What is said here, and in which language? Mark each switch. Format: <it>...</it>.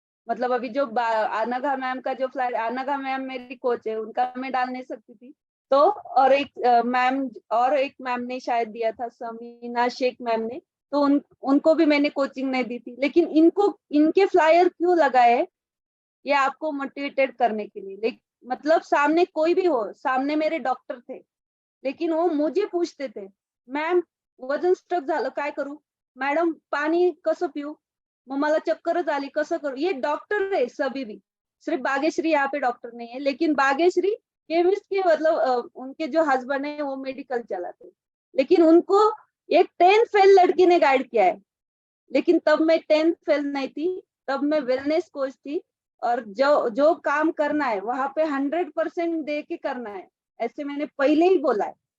<hi>मतलब अभी जो अनघा मैम का जो फ्लायर, अनघा मैम मेरी कोच है, उनका मैं डाल नहीं सकती थी। तो और एक मैम ने शायद दिया था, समीना शेख मैम ने, तो उनको भी मैंने कोचिंग नहीं दी थी। लेकिन इनके फ्लायर क्यों लगाए, ये आपको मोटिवेटेड करने के लिए। लेकिन मतलब सामने कोई भी हो, सामने मेरे डॉक्टर थे, लेकिन वो मुझे पूछते थे,</hi> <mr>मॅम वजन स्ट्रक झालं काय करू, मॅडम पाणी कसं पिऊ, मग मला चक्करच आली कसं करू।</mr> <hi>ये डॉक्टर है सभी भी, सिर्फ बागेश्वरी यहाँ पे डॉक्टर नहीं है, लेकिन बागेश्वरी केमिस्ट के मतलब उनके जो हस्बैंड है वो मेडिकल चलाते, लेकिन उनको एक 10th फेल लड़की ने गाइड किया है। लेकिन तब मैं 10th फेल नहीं थी, तब मैं वेलनेस कोच थी, और जो काम करना है वहां पे 100% दे के करना है, ऐसे मैंने पहले ही बोला है।</hi>